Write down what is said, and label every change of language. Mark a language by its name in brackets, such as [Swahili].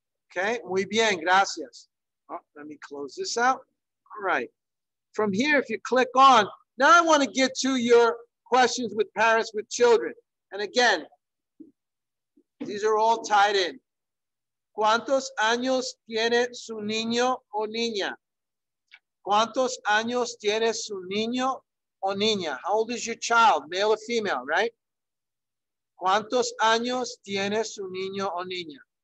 [English] Okay, [Spanish] muy bien, gracias. [English] Oh, let me close this out. All right. From here, if you click on, Now I want to get to your questions with parents with children. And again, these are all tied in. [Spanish] ¿Cuántos años tiene su niño o niña? ¿Cuántos años tiene su niño o niña? [English] How old is your child, male or female, right? [Spanish] ¿Cuántos años tiene su niño o niña?